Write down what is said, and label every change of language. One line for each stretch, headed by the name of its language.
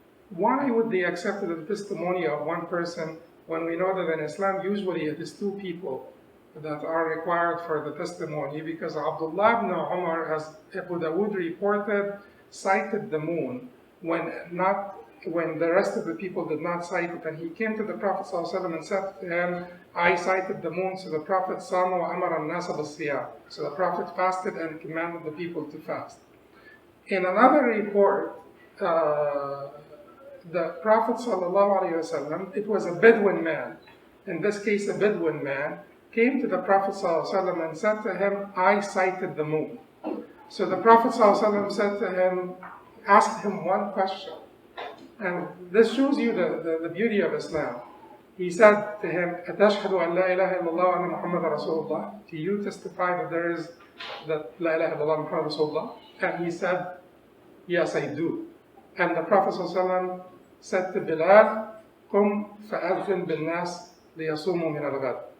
English: Why would they accept the testimony of 1 person when we know that in Islam usually it is 2 people that are required for the testimony? Because Abdullah ibn Umar, as Abu Dawood reported, sighted the moon when the rest of the people did not sight it, and he came to the Prophet ﷺ and said to him, I sighted the moon. So the Prophet
Arabic: صام وأمر الناس بالصيام.
English: So the Prophet fasted and commanded the people to fast. In another report, the Prophet ﷺ, it was a Bedouin man, in this case a Bedouin man, came to the Prophet ﷺ and said to him, I sighted the moon. So the Prophet ﷺ said to him, asked him 1 question. And this shows you the beauty of Islam. He said to him,
Arabic: أَتَشْهَدُ أَنْ لَا إِلَهَ إِلَّا اللَّهُ وَأَنَّ مُحَمَّدًا رَسُولُ اللَّهِ?
English: Do you testify that there is that
Arabic: La ilaha illallah Muhammad Rasulullah?
English: And he said, yes, I do. And the Prophet ﷺ said to Bilal,
Arabic: قُمْ فَأَذِّنْ بِالنَّاسِ لِيَصُومُوا مِنَ الْغَدِ.